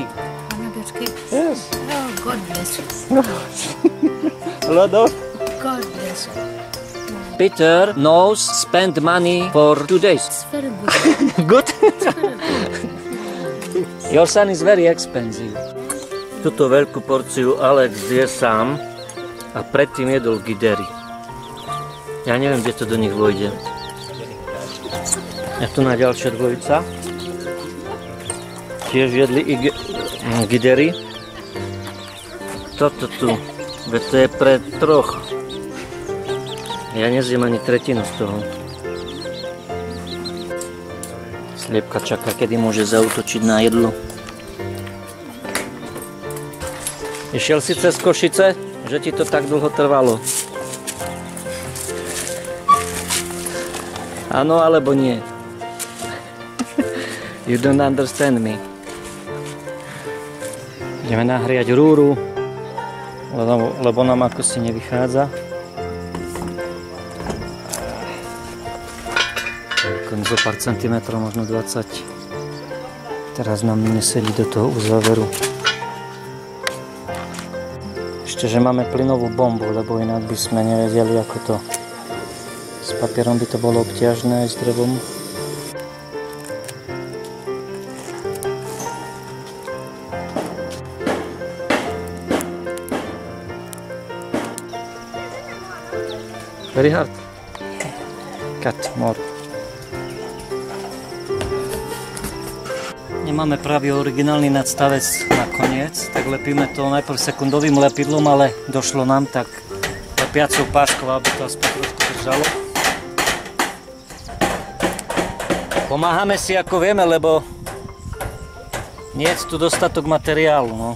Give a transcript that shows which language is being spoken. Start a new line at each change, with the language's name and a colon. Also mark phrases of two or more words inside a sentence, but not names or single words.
English: 100K. Yes. Oh, God bless you. A lot of. God bless you. Peter knows spend money for 2 days. It's very good. Good? It's very good. Your son is very expensive.
Slovak: Túto veľkú porciu Alex je sám a predtým jedol gidery. Ja neviem, kde to do nich vojde. Je tu na ďalšia dvojica. Tiež jedli gidery. Toto tu, veď to je pre 3. Ja nezjem ani tretinu z toho. Sliepka čaká, kedy môže zaútočiť na jedlo. Išiel si cez Košice? že ti to tak dlho trvalo. Áno alebo nie?
English: You don't understand me.
Slovak: Ideme nahriať rúru, lebo nám ako si nevychádza. Zo pár centimetrov, možno 20. Teraz nám nesedí do toho uzáveru. Ešte, že máme plynovú bombu, lebo inak by sme nevedeli, ako to. S papierom by to bolo obťažné, aj s drevom.
English: Very hard. Cut more.
Slovak: Nemáme pravý originálny nadstavec nakoniec, tak lepíme to najprv sekundovým lepidlom, ale došlo nám tak lepiacou páskou, aby to aspoň trošku držalo. Pomáhame si ako vieme, lebo nie je tu dostatok materiálu, no.